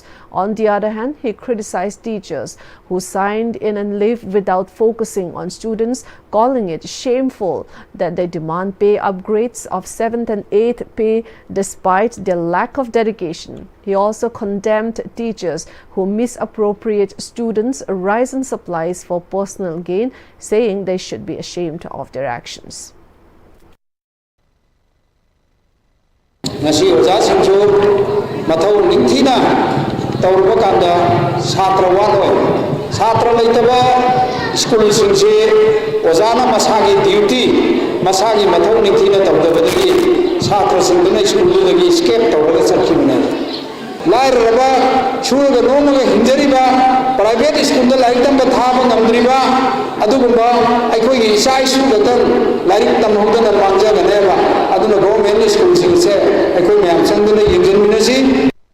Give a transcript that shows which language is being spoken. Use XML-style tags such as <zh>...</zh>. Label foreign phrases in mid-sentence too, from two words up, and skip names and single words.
<en>On the other hand, he criticized teachers who signed in and leave without focusing on students, calling it shameful that they demand pay upgrades of 7th and 8th pay despite their lack of dedication. He also condemned teachers who misappropriate students' rise in supplies for personal gain, saying they should be ashamed of their actions.</en> <mni>Ngasi ojasinju mathau ningthina tawruba kanda satra waloi satra leitaba school singse ojana masagi duty masagi mathau ningthina tawdabadagi satra singduna school dagi escape tawraga chakhimne lairaba shuruga nomaga hinjariba</mni> <en>private school</en> <mni>da larik tamba thaba ngamdriba adugumba aikoi isa isu gatan larik tamhodana mangjaganeba aduna</mni> <en>government school</en> <mni>singse aikoi mayam sangduna yinjanminasi.</mni>